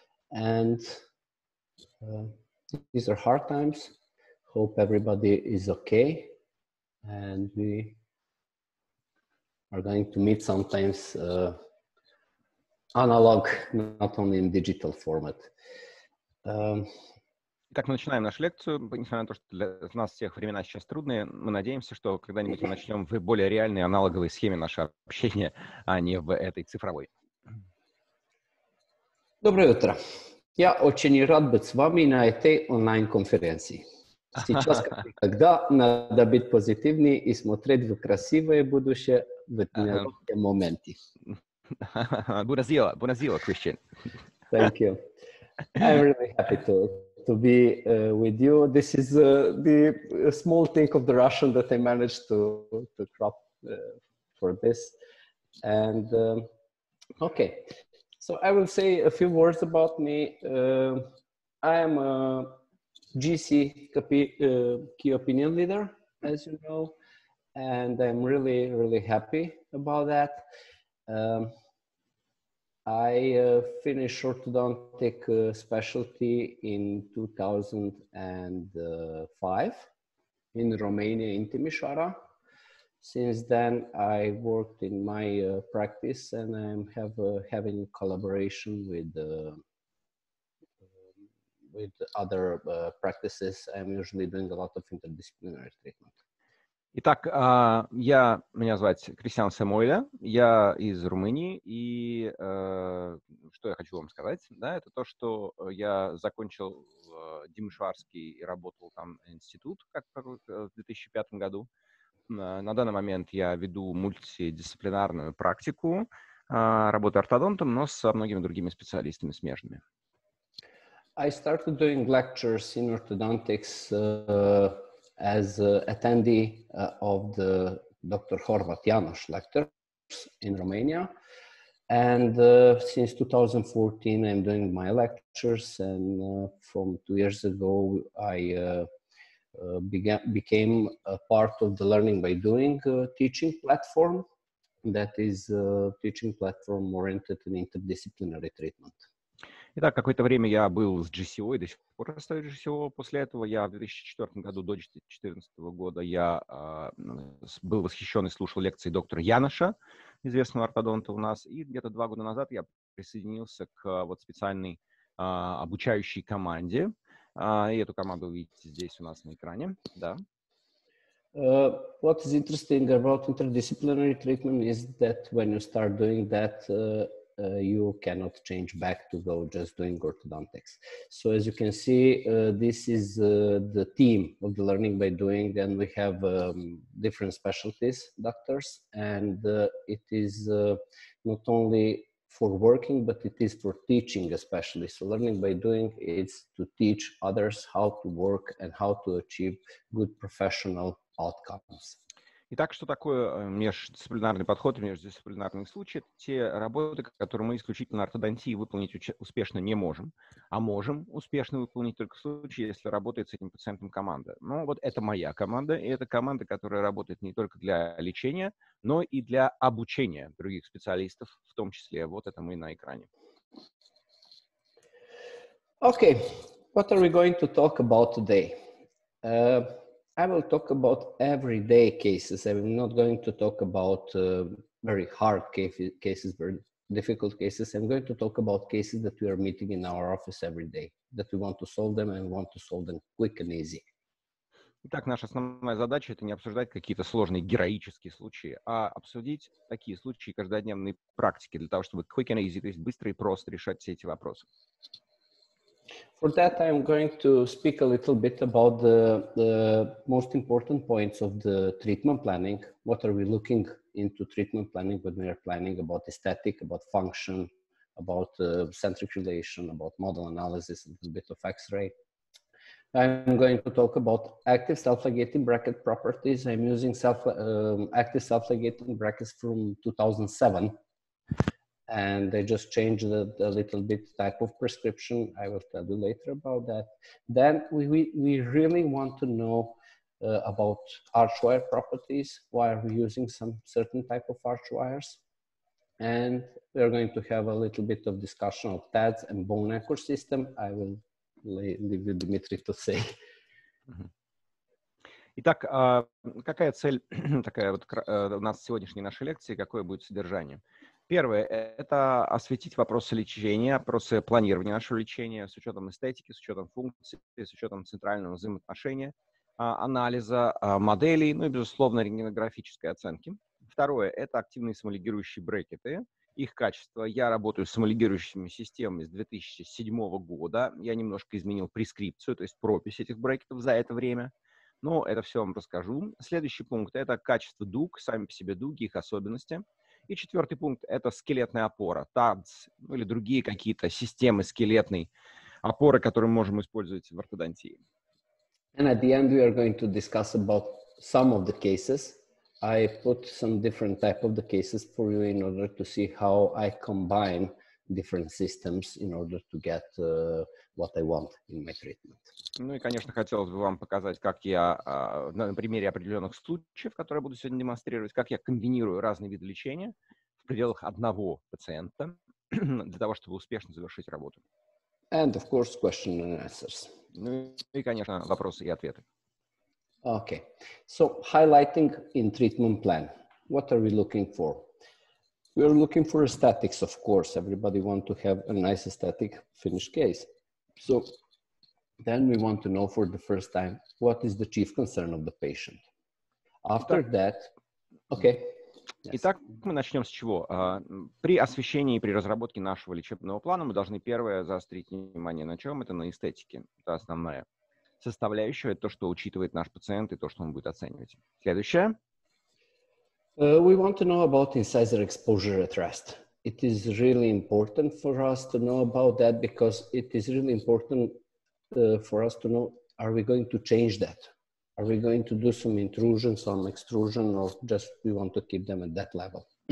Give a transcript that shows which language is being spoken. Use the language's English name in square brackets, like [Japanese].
[English] And these are hard times. Hope everybody is okay. And we are going to meet sometimes analog, not only in digital format. [Russian] Итак, мы начинаем нашу лекцию. Несмотря на то, что для нас всех времена сейчас трудные, мы надеемся, что когда-нибудь мы начнем в более реальной аналоговой схеме нашего общения, а не в этой цифровой. Доброе утро. Я очень рад быть с вами на этой онлайн-конференции. Сейчас, как никогда, надо быть позитивнее и смотреть в красивое будущее в нелегком моменте. [Italian] Buonasera, Christian. [English] Thank you. I'm really happy to be with you. This is the small thing of the Russian that I managed to crop for this. And okay, so I will say a few words about me. I am a GC key opinion leader, as you know, and I'm really, really happy about that. I finished orthodontic specialty in 2005 in Romania, in Timișoara. Since then, I worked in my practice, and I'm having collaboration with other practices. I'm usually doing a lot of interdisciplinary treatment. [Russian] Итак, меня зовут Кристиан Самойле, я из Румынии, и что я хочу вам сказать, да, это то, что я закончил Тимишоарский и работал там институт в 2005 году. На данный момент я веду мультидисциплинарную практику, работаю ортодонтом, но со многими другими специалистами смежными. [English] I started doing lectures in orthodontics as attendee of the Dr. Horvat János lectures in Romania. And since 2014, I'm doing my lectures. And from 2 years ago, I became a part of the Learning by Doing teaching platform. That is a teaching platform oriented in interdisciplinary treatment. [Russian] Итак, какое-то время я был с GCO, и до сих пор остаюсь GCO. После этого я в 2004 году, до 2014 года, я был восхищен и слушал лекции доктора Яноша, известного ортодонта у нас. И где-то 2 года назад я присоединился к вот специальной обучающей команде. И эту команду вы видите здесь у нас на экране. Да. [English] What is interesting about interdisciplinary treatment is that when you start doing that, you cannot change back to go just doing orthodontics. So as you can see, this is the team of the Learning by Doing, and we have different specialties, doctors, and it is not only for working, but it is for teaching especially. So Learning by Doing is to teach others how to work and how to achieve good professional outcomes. [Russian] Итак, что такое междисциплинарный подход и междисциплинарные случаи? Это те работы, которые мы исключительно на ортодонтии выполнить успешно не можем, а можем успешно выполнить только в случае, если работает с этим пациентом команда. Ну, вот это моя команда, и это команда, которая работает не только для лечения, но и для обучения других специалистов, в том числе. Вот это мы на экране. [English] Okay, what are we going to talk about today? I will talk about everyday cases. I'm not going to talk about very hard cases, very difficult cases. I'm going to talk about cases that we are meeting in our office every day, that we want to solve them and want to solve them quick and easy. Итак, наша основная задача – это не обсуждать какие-то сложные героические случаи, а обсудить такие случаи каждодневной практики для того, чтобы quick and easy, то есть быстро и просто решать все эти вопросы. For that, I'm going to speak a little bit about the most important points of the treatment planning. What are we looking into treatment planning when we are planning about aesthetic, about function, about centric relation, about model analysis, a little bit of X-ray. I'm going to talk about active self-ligating bracket properties. I'm using active self-ligating brackets from 2007. And they just changed a little bit type of prescription. I will tell you later about that. Then we really want to know about arch wire properties. Why are we using some certain type of arch wires? And we're going to have a little bit of discussion of TADS and bone anchor system. I will leave you, Dmitry, to say. [Russian] Итак, какая цель такая вот у нас сегодняшней нашей лекции, какое будет содержание? Первое – это осветить вопросы лечения, вопросы планирования нашего лечения с учетом эстетики, с учетом функций, с учетом центрального взаимоотношения, анализа моделей, ну и, безусловно, рентгенографической оценки. Второе – это активные самолигирующие брекеты, их качество. Я работаю с самолигирующими системами с 2007 года. Я немножко изменил прескрипцию, то есть пропись этих брекетов за это время. Но это все вам расскажу. Следующий пункт – это качество дуг, сами по себе дуги, их особенности. И четвертый пункт – это скелетная опора, TADS, ну, или другие какие-то системы скелетной опоры, которые мы можем использовать в ортодонтии. [English] And at the end, we are going to discuss about some of the cases. I put some different type of the cases for you in order to see how I combine different systems in order to get what I want in my treatment. [Russian] Ну и, конечно, хотелось бы вам показать, как я на примере определенных случаев, которые буду сегодня демонстрировать, как я комбинирую разные виды лечения в пределах одного пациента для того, чтобы успешно завершить работу. [English] And of course, question and answers. [Russian] Ну и, конечно, вопросы и ответы. [English] Okay, so highlighting in treatment plan, what are we looking for? We are looking for aesthetics, of course. Everybody wants to have a nice aesthetic finished case. So then we want to know for the first time, what is the chief concern of the patient? After that, okay. Yes. [Russian] Итак, мы начнем с чего? При освещении и при разработке нашего лечебного плана мы должны первое заострить внимание на чем? Это на эстетике. Это основная составляющая, это то, что учитывает наш пациент и то, что он будет оценивать. Следующее. [English] We want to know about incisor exposure at rest. It is really important for us to know about that because it is really important for us to know, are we going to change that? Are we going to do some intrusion, some extrusion, or just we want to keep them at that level?